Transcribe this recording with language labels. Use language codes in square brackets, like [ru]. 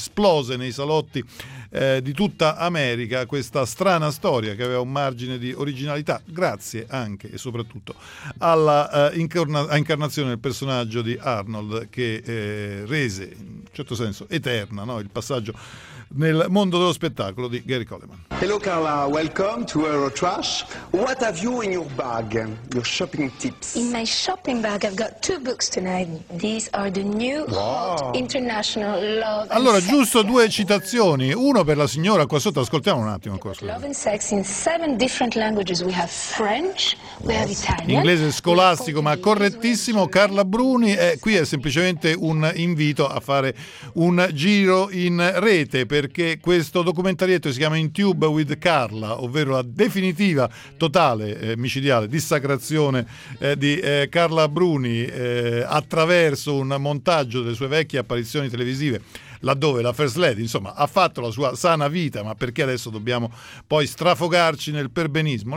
[it] Esplose nei salotti di tutta America questa strana storia che aveva un margine di originalità grazie anche e soprattutto alla incarnazione del personaggio di Arnold, che rese in un certo senso eterna, no? Il passaggio nel mondo dello spettacolo di Gary Coleman. [en] Hello Carla, welcome to Eurotrash. What have you in your bag? Your shopping tips. In my shopping bag I've got two books tonight. These are the new hot international love. [it] Allora, and giusto, sex. Due citazioni. Uno per la signora qua sotto, ascoltiamo un attimo ancora. [en] Love and sex in seven different languages. We have French, we have Italian. [it] Inglese scolastico, ma correttissimo. Carla Bruni, qui è semplicemente un invito a fare un giro in rete, perché questo documentarietto si chiama In Tube with Carla, ovvero la definitiva, totale, micidiale dissacrazione di Carla Bruni attraverso un montaggio delle sue vecchie apparizioni televisive, laddove la First Lady, insomma, ha fatto la sua sana vita, ma perché adesso dobbiamo poi strafogarci nel perbenismo?